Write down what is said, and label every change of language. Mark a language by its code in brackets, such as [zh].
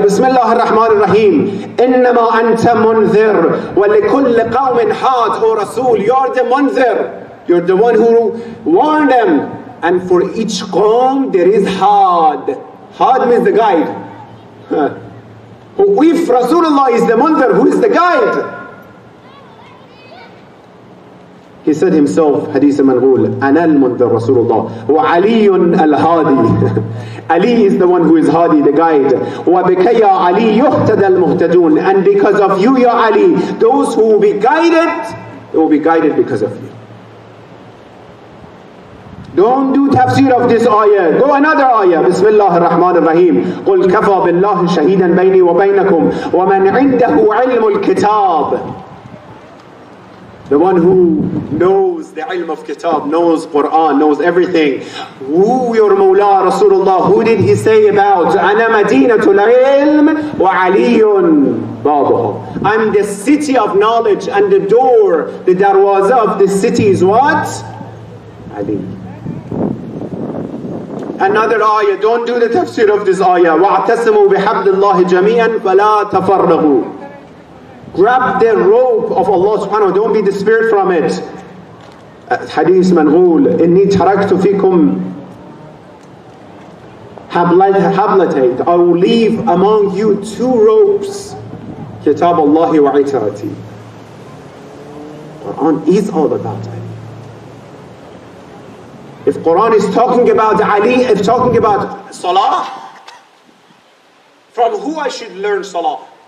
[ar] Bismillah ar-Rahman ar-Rahim. إِنَّمَا أَنْتَ مُنذِرٌ وَلِكُلِّ قَوْمٍ حَادٍ. [en] O Rasul, you're the munzir. You're the one who warned them. And for each qawm there is had. Had means the guide. If Rasulullah is the munzir, who is the guide? He said himself, [ar] Hadith Manghul, أَنَا الْمُنذِرُ رَسُولُ اللَّهِ وَعَلِيٌّ الْهَادِي. [en] Ali is the one who is Hadi, the guide. [ar] وَبِكَ يَا عَلِي يُهْتَدَ الْمُهْتَدُونَ. [en] And because of you, Ya Ali, those who will be guided, they will be guided because of you. Don't do tafsir of this ayah. Go another ayah. Bismillah ar-Rahman ar-Rahim. [ar] قُلْ كَفَى بِاللَّهِ شَهِيدًا بَيْنِي وَبَيْنَكُمْ وَمَنْ عِنْدَهُ عِلْمُ الْكِتَابِ. [en] The one who knows the ilm of kitab, knows Quran, knows everything. Who your Mawla Rasulullah, who did he say about? [ar] أَنَا مَدِينَةُ الْعِلْمِ وَعَلِيٌّ بَابُهُ. [en] I'm the city of knowledge and the door, the darwaza of the city is what? Ali. Another ayah, don't do the tafsir of this ayah. [ar] وَاعْتَسِمُوا بِحَبْلِ اللَّهِ جَمِيعًا فَلَا تَفَرَّغُوا. [en] Grab the rope of Allah subhanahu wa ta'ala, don't be dispersed from it. [ar] Hadith Manghul, إِنِّي تَرَكْتُ فِيكُمْ حَبْلَتَيْنِ. [en] I will leave among you two ropes. [ar] Kitab Allahi wa itarati. [en] Quran is all about Ali. If Quran is talking about Ali, if talking about Salah, from who I should learn Salah?